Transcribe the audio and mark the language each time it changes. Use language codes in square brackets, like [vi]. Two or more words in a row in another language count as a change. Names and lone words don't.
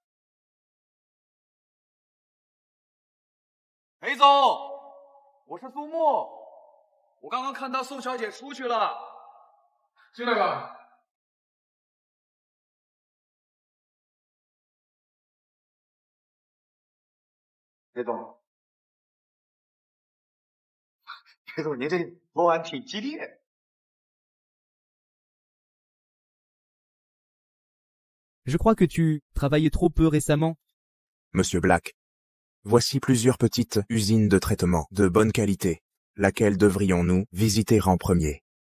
[zh] 裴总，我是苏木，我刚刚看到宋小姐出去了，进来吧。裴总，裴总，您这昨晚挺激烈。 [fr] Je crois que tu travaillais trop peu récemment. Monsieur Black. Voici plusieurs petites usines de traitement de bonne qualité. Laquelle devrions-nous visiter en premier?